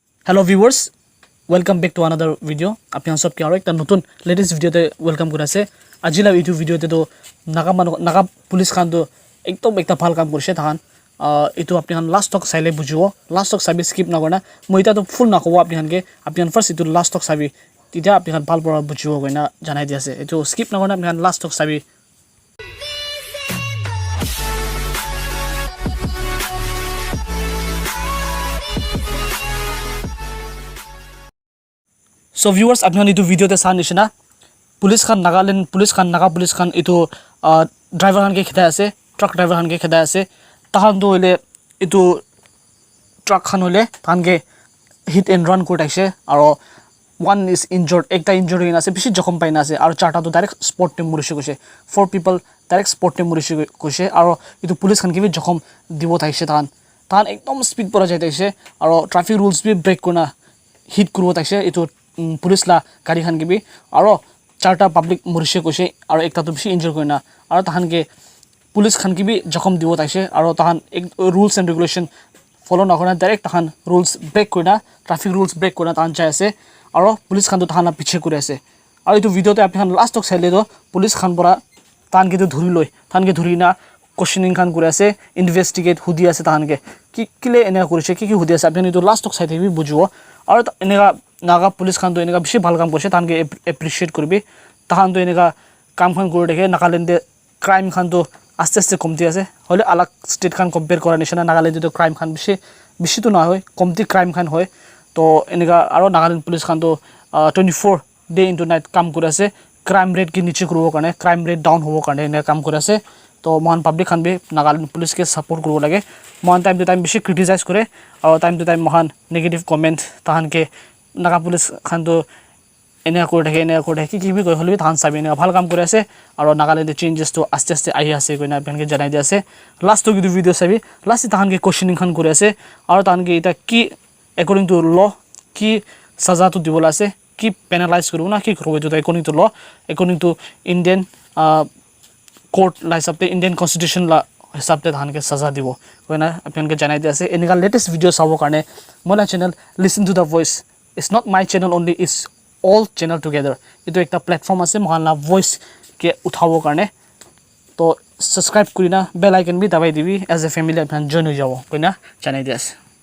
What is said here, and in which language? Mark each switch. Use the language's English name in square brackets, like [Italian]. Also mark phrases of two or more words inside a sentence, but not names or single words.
[English] Hello viewers, welcome back to another video. [Naga Pidgin] Apni sab ke aur ekta notun [English] latest video [Naga Pidgin] te welcome kora ase. Ajila YouTube video te to Naga police khan to ekdom ekta bhal kam korise than. Etu apni khan [English] last talk [Naga Pidgin] saile bujibo. [English] Last talk [Naga Pidgin] sabi skip na korna. Moi ta to full na kobo apni khan ke. Apni khan first etu last talk sabi. Titia apni khan bhal pora bujibo koina janai di ase. Etu skip na korna apni khan [English] last talk [Naga Pidgin] sabi. [English] So viewers, [Naga Pidgin] apni khan etu video te sa nishina police khan Nagaland police khan Naga police khan etu driver khan ke khida ase, [English] truck driver [Naga Pidgin] khan ke khida ase. Tahan to hole etu truck khan hole tahan ke [English] hit and run [Naga Pidgin] kort aise aro [English] one is injured, [Naga Pidgin] ekta injury ase bishi jokhom paina ase aro charta to direct spot te murise koise. 4 [English] people direct spot [Naga Pidgin] te murise koise aro etu police khan ke bi jokhom dibo thaise tahan ekdom speed pora jai taise aro [English] traffic rules [Naga Pidgin] bi break kona hit kurbo taise etu police la gari khan ke bi aro charta public murise koise aro ekta to bishi injure koina aro tahan ke police khan ke bi jokhom dibo taise aro tahan [English] rules and regulation follow [Naga Pidgin] na korna direct tahan [English] rules break [Naga Pidgin] koina [English] traffic rules break [Naga Pidgin] koina tahan chai ase aro police khan to tahan la piche kuri ase aro etu video te apni khan [English] last tok [Naga Pidgin] saile to police khan pora tahan ke to dhuri loi tahan ke dhuri na questioning khan kuri ase investigate hudi ase tahan ke ki kile ena korise ki hudi ase apni to last tok saite bi bujibo aro eneka Naga police khan to eneka bishi bhal kam korise tahan ke appreciate koribi tahan to eneka kam khan kori dekhe Nagaland crime khan to aste aste komti ase hole alag state khan compare kora nishina Nagaland to crime khan bishi to na hoy komti crime khan hoy to eneka aro Nagaland police khan to 24 [English] day into night [Naga Pidgin] kam kori ase [English] crime rate [Naga Pidgin] ki niche kuribo karone [English] crime rate down [Naga Pidgin] hobo karone eneka kam kori ase to mohan public khan be Nagaland police ke support kuribo lage mohan [English] time to time [Naga Pidgin] bishi criticize kore aro [English] time to time [Naga Pidgin] mohan [English] negative comment [Naga Pidgin] tahan ke Naga police khan to ena kore ki bi koi hole bi than sabi ena bhal kam kore ase aro Nagaland changes to aste aste ahi ase koina ben ke janai di ase last to video sabi last tahan ke questioning khan kore ase aro tahan ke eta ki [English] according to law [Naga Pidgin] ki saza to dibola ase ki penalize koribo na ki koribo to [English] according to law according to Indian [Naga Pidgin] court la hisab te [English] Indian constitution [Naga Pidgin] la hisab te tahan ke saza dibo koina apni ke janai di ase eneka [English] latest video [Naga Pidgin] sabo karone mola [English] channel listen to the voice. It's not my channel only, it's all channel together. [Naga Pidgin] Ito ekta platform ase mohan la voice ke uthabo karne to subscribe kurina [English] bell icon [Naga Pidgin] bi dabai dibi [English] as a family [Naga Pidgin] apnan join hoi jabo koina janai di ase